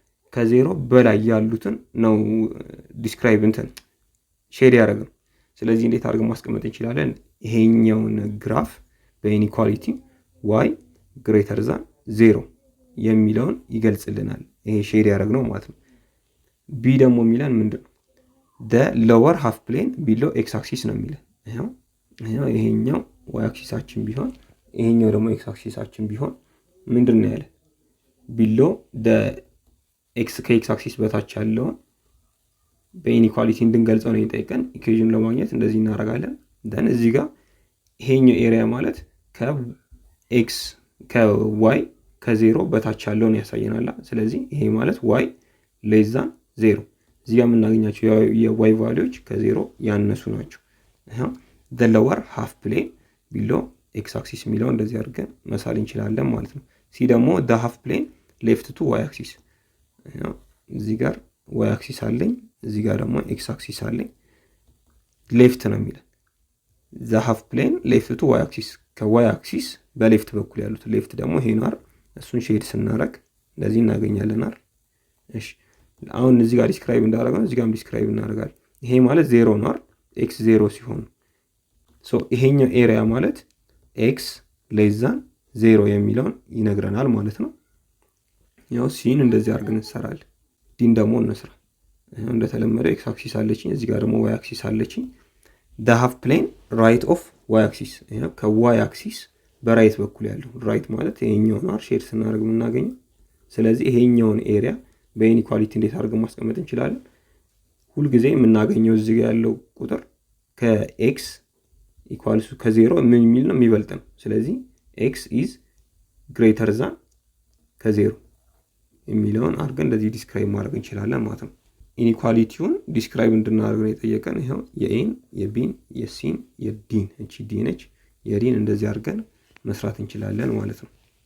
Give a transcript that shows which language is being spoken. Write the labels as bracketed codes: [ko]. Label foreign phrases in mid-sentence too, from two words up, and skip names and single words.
[am] ከ0 በላይ ያሉትን ነው ዲስክራይብ እንትን ሼድ ያደረግነው። ስለዚህ እንዴት አድርገን ማስቀመጥ እንችላለን? ይሄኛውን ግራፍ በኢኒኳሊቲ y [en] greater than [am] 0 የሚለውን ይገልጽልናል። ይሄ ሼድ ያደረግነው ማለት ነው። ቢ ደግሞ የሚለን ምንድነው? [en] the lower half plane below x axis [am] ነው የሚለን። ይሄኛው y አክሲሳችን ቢሆን ይሄኛው ደግሞ x አክሲሳችን ቢሆን ምንድነው ያለ? [en] below the x [am] ከx አክሲስ በታች ያለውን በኢኒኳሊቲ እንድንገልጸው ነው የጠየቀን። ኢኩዌሽን ለማግኘት እንደዚህ እናደርጋለን። ደን እዚህ ጋር ይሄኛው ኤሪያ ማለት ከx ከy ከ0 በታች ያለውን ያሳየናል። ስለዚህ ይሄ ማለት [en] y less than 0 [am] እዚህ ጋር የምናገኛቸው የy ቫልዩዎች ከ0 ያነሱ ናቸው። [en] the lower half plane below x axis [am] የሚለው እንደዚህ አድርገን መሳል እንችላለን ማለት ነው። ሲ ደግሞ [en] the half plane left to y axis [am] እዚህ ጋር [en] y axis [am] አለኝ እዚህ ጋር ደግሞ [en] x axis [am] አለኝ ሌፍት ነው የሚለው [en] the half plane left to y axis [am] ከ [en] y axis [am] በሌፍት በኩል ያሉት ሌፍት ደግሞ ይሄ ነው አይደል? እሱን ሼድ ስናረግ እንደዚህ እናገኛለን አይደል? እሺ አሁን እዚህ ጋር ዲስክራይብ እንዳደረገው እዚህ ጋርም ዲስክራይብ እናደርጋለን። ይሄ ማለት 0 ነው አይደል? x 0 ሲሆን ሶ ይሄኛው ኤሪያ ማለት [en] x less than 0 [am] የሚለውን ይነግረናል ማለት ነው። ያው ሲን እንደዚህ አድርገን እንሰራለን። ዲን ደግሞ እንስራ። እንደተለመደው x አክሲስ አለችኝ እዚህ ጋር ደግሞ y አክሲስ አለችኝ። [en] the half plane right of y axis [am] ከy አክሲስ በራይት በኩል ያለው ራይት ማለት ይሄኛው ነው ሼድ ስናደርግ የምናገኘው። ስለዚህ ይሄኛውን ኤሪያ በኢኒኳሊቲ እንዴት አድርገን ማስቀመጥ እንችላለን? ሁሉ ጊዜ የምናገኘው እዚህ ጋር ያለው ቁጥር ከx ኢኳልስ ከ0 ምን የሚል ነው የሚበልጥ ነው። ስለዚህ [en] x is greater than [am] ከ0 የሚለውን አድርገን እንደዚህ ዲስክራይብ ማድረግ እንችላለን ማለት ነው። ኢኒኳሊቲውን ዲስክራይብ እንድናደርግ ነው የጠየቀን። ይሄው የኤን የቢን የሲን የዲን እቺ ዲ ነች የዲን እንደዚህ አድርገን መስራት እንችላለን ማለት ነው።